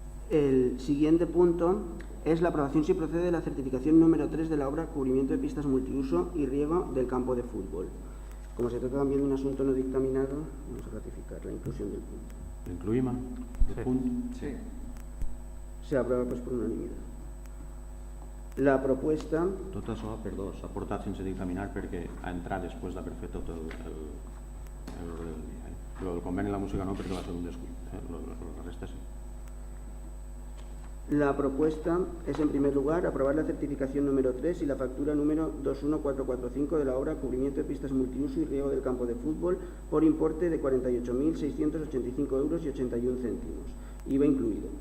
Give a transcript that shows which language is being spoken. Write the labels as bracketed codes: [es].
[es] El siguiente punto es la aprobación, si procede, de la certificación número 3 de la obra Cubrimiento de pistas multiuso y riego del campo de fútbol. Como se trata también de un asunto no dictaminado, vamos a ratificar la inclusión del punto. [ca] L'incluïm, el Sí. punt? Sí. [es] Se aprueba pues, por unanimidad. La propuesta [ca] Tot això, perdó, s'ha portat sense dictaminar perquè ha entrat després d'haver fet tot l'ordre del dia. Però el conveni i la música no, perquè va ser un descuit. La resta sí. [es] La propuesta es, en primer lugar, aprobar la certificación número 3 y la factura número 21445 de la obra Cubrimiento de pistas multiuso y riego del campo de fútbol por importe de 48.685 euros y 81 céntimos, IVA incluido.